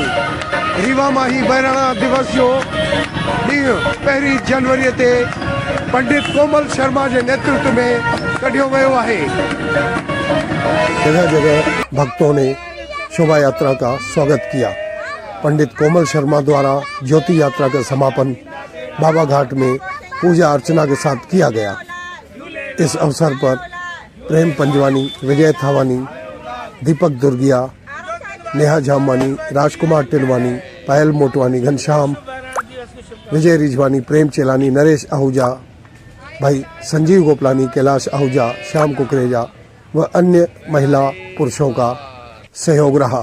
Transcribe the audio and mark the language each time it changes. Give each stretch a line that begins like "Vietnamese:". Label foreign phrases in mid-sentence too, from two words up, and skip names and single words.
Sindhi: रीवा मां ही बहराणा दिवस जो ॾींहुं 1 जनवरी ते पंडित कोमल शर्मा
Hindi: के नेतृत्व में
Sindhi: कढियो वियो आहे।
Hindi: जगह जगह भक्तों ने शोभा यात्रा का स्वागत किया। पंडित कोमल शर्मा द्वारा ज्योति यात्रा का समापन बाबा घाट में पूजा अर्चना के साथ किया गया। इस अवसर पर प्रेम पंजवानी, विजय थावानी, दीपक दुर्गिया, नेहा जामवानी, राजकुमार टिलवानी, पायल मोटवानी, घनश्याम, विजय रिजवानी, प्रेम चेलानी, नरेश आहूजा, भाई संजीव गोपलानी, कैलाश आहूजा, श्याम कुकरेजा व अन्य महिला पुरुषों का सहयोग रहा।